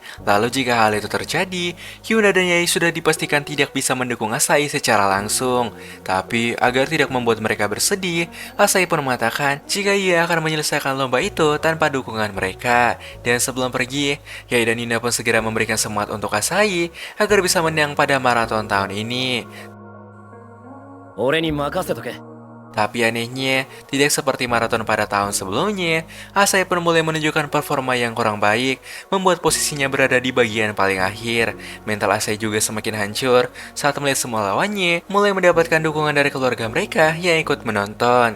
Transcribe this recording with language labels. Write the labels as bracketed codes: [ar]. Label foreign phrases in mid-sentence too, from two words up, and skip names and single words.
[id] Lalu jika hal itu terjadi, Hyuna dan Yae sudah dipastikan tidak bisa mendukung Asai secara langsung. Tapi agar tidak membuat mereka bersedih, Asai pun mengatakan jika ia akan menyelesaikan lomba itu tanpa dukungan mereka. Dan sebelum pergi, Yae dan Yuna pun segera memberikan semangat untuk Asai agar bisa menang pada maraton tahun ini. [ja] 俺に任せとけ。 [id] Tapi anehnya, tidak seperti maraton pada tahun sebelumnya, Asai pun mulai menunjukkan performa yang kurang baik, membuat posisinya berada di bagian paling akhir. Mental Asai juga semakin hancur saat melihat semua lawannya mulai mendapatkan dukungan dari keluarga mereka yang ikut menonton.